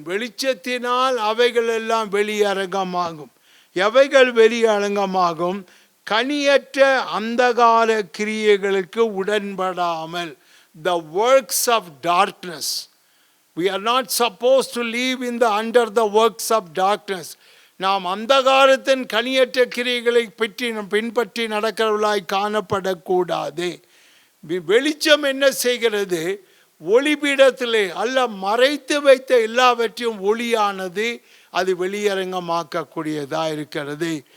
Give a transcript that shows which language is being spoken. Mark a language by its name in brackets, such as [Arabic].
[Tamil] வெளிச்சத்தினால் அவைகள் எல்லாம் வெளியரங்கமாகும். எவைகள் வெளியரங்கமாகும்? கனியற்ற அந்தகார கிரியைகளுக்கு உடன்படாமல். [English] The works of darkness. We are not supposed to live under the works of darkness. [Tamil] நாம் அந்தகாரத்தின் கனியற்ற கிரியைகளை பின்பற்றி நடக்கிறவர்களாய் காணப்படக்கூடாது. வெளிச்சம் என்ன செய்கிறது? ஒளிபீடத்திலே அல்ல மறைத்து வைத்த எல்லாவற்றையும் ஒளியானது அது வெளியரங்கமாக்கக்கூடியதாக இருக்கிறது.